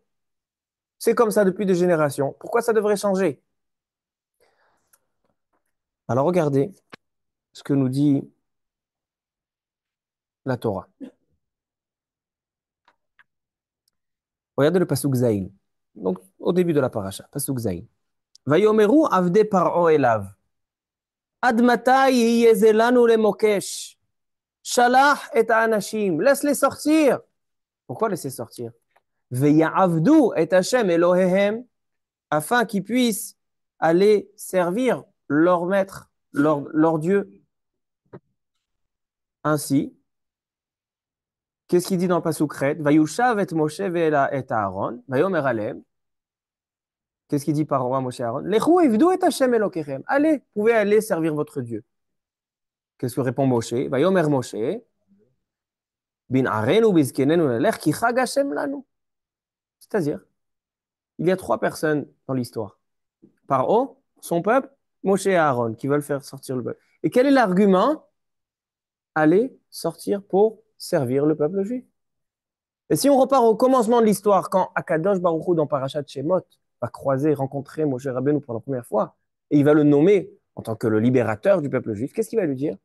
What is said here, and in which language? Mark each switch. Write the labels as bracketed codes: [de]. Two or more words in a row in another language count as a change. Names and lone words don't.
[fr] C'est comme ça depuis des générations. Pourquoi ça devrait changer? Alors regardez ce que nous dit la Torah. Regardez le [he] פסוק זיין. [fr] Donc, au début de la paracha, [he] פסוק זיין. ויאמרו עבדי פרעה אליו. עד מתי יהיה זה לנו למוקש. שלח את האנשים. [fr] Laisse-les sortir. Pourquoi laisser sortir? [he] ויעבדו את השם אלהיהם, [fr] afin qu'ils puissent aller servir leur maître, leur Dieu. Ainsi, qu'est-ce qu'il dit dans le [he] פסוק חית? ויושב את משה ואת אהרן, ויאמר אלהם. [fr] Qu'est-ce qu'il dit par roi Moshe et Aaron? [he] לכו עבדו את השם אלהיכם. [fr] Allez, vous pouvez aller servir votre Dieu. Qu'est-ce que répond Moshe? [he] ויאמר משה, בנערינו ובזקנינו נלך כי חג השם לנו. [fr] C'est-à-dire, il y a 3 personnes dans l'histoire. Paro, son peuple, Moshe et Aaron, qui veulent faire sortir le peuple. Et quel est l'argument? Aller sortir pour servir le peuple juif. Et si on repart au commencement de l'histoire, quand [he] הקדוש ברוך הוא [fr] dans Parashat Shemot va croiser, rencontrer Moshe Rabbeinu pour la première fois, et il va le nommer en tant que le libérateur du peuple juif, qu'est-ce qu'il va lui dire?